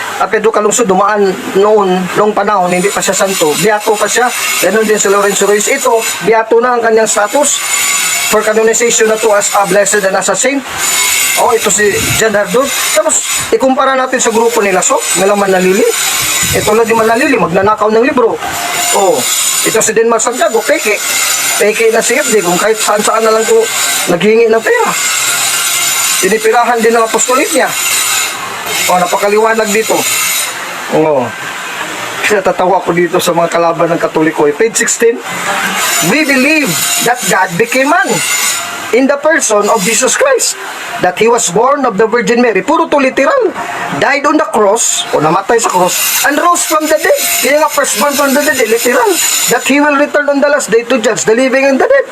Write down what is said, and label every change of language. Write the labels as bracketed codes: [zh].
[tl] Pedro Calungsod dumaan noong panahon, hindi pa siya santo. Beato pa siya. Ganon din si Lorenzo Ruiz. Ito, beato na ang kanyang status for canonization na to [en] as a blessed and as a saint. [tl] Oh, ito si John Hardon. Tapos, ikumpara natin sa grupo nila nila Manalili. Ito lang di Manalili, magnanakaw ng libro. Oh, ito si Denmark Santiago, peke. Peke na si FD, kung kahit saan-saan na lang ito naghingi ng pera. Pinipirahan din ng apostolit niya. Oh, napakaliwanag dito. Oh. Kaya tatawa ko dito sa mga kalaban ng Katoliko. Page 16. [en] We believe that God became man in the person of Jesus Christ. That He was born of the Virgin Mary. [tl] Puro to literal. [en] Died on the cross, [tl] o namatay sa cross, [en] and rose from the dead. [tl] Kaya nga [en] firstborn from the dead, literal. That He will return on the last day to judge the living and the dead.